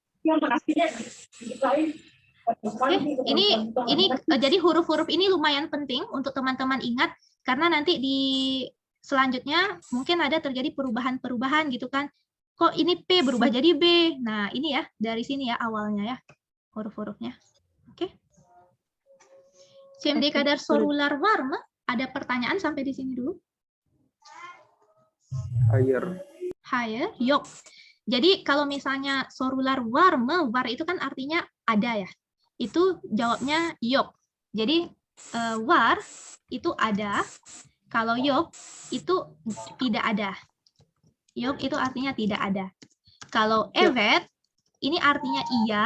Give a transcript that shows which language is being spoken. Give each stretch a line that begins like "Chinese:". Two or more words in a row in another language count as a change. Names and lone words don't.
Indonesian: Oke, ini jadi huruf-huruf ini lumayan penting untuk teman-teman ingat, karena nanti di selanjutnya mungkin ada terjadi perubahan-perubahan gitu kan. Kok ini P berubah jadi B? Nah, ini ya, dari sini ya awalnya ya, huruf-hurufnya. Oke.
Turkish: Şimdi kadar sorular var mı?
Indonesian: Ada pertanyaan sampai di sini dulu?
Turkish: Hayır, yok.
Indonesian: Jadi kalau misalnya
Turkish: sorular var mı,
Indonesian: var itu kan artinya ada ya. Itu jawabnya yok. Jadi var itu ada, kalau yok itu tidak ada. Yok itu artinya tidak ada. Kalau evet ini artinya iya.